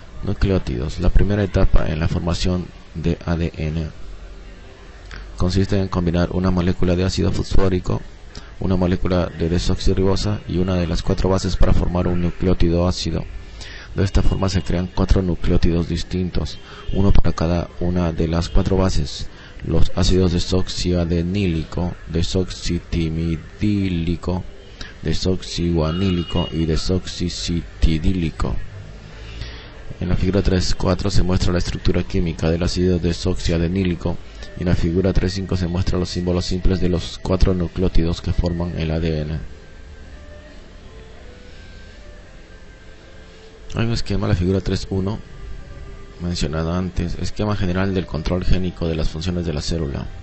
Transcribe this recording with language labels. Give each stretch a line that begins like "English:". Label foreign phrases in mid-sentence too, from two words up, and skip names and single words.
Spanish: La primera etapa en la formación de ADN consiste en combinar una molécula de ácido fosfórico, una molécula de desoxirribosa y una de las 4 bases para formar un nucleótido ácido. De esta forma se crean 4 nucleótidos distintos, uno para cada una de las 4 bases: los ácidos desoxiadenílico, desoxitimidílico, desoxiguanílico y desoxicitidílico. En la figura 3.4 se muestra la estructura química del ácido desoxiadenílico y en la figura 3.5 se muestran los símbolos simples de los 4 nucleótidos que forman el ADN. Hay un esquema, la figura 3.1, mencionado antes, esquema general del control génico de las funciones de la célula.